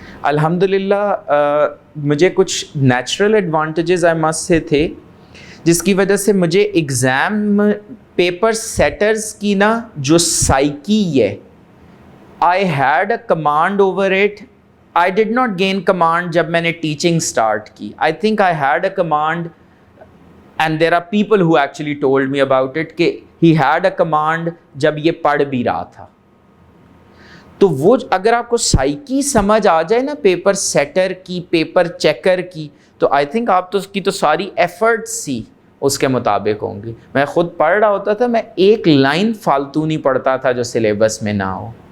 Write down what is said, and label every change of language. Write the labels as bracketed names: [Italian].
[Urdu] الحمدللہ مجھے کچھ نیچرل ایڈوانٹیجز آئی مسٹ سے تھے, جس کی وجہ سے مجھے ایگزام پیپر سیٹرز کی نا جو سائیکی ہے, [English] I had a command over it. I did not gain command [Urdu] جب میں نے [English] teaching start کی. I think I had a command, and there are people who actually told me about it کہ he had a command [Urdu] جب یہ پڑھ بھی رہا تھا. تو وہ اگر آپ کو سائیکی سمجھ آ جائے نا پیپر سیٹر کی, پیپر چیکر کی, تو آئی تھنک آپ تو اس کی تو ساری ایفرٹس ہی اس کے مطابق ہوں گی. میں خود پڑھ رہا ہوتا تھا, میں ایک لائن فالتو نہیں پڑھتا تھا جو سلیبس میں نہ ہو.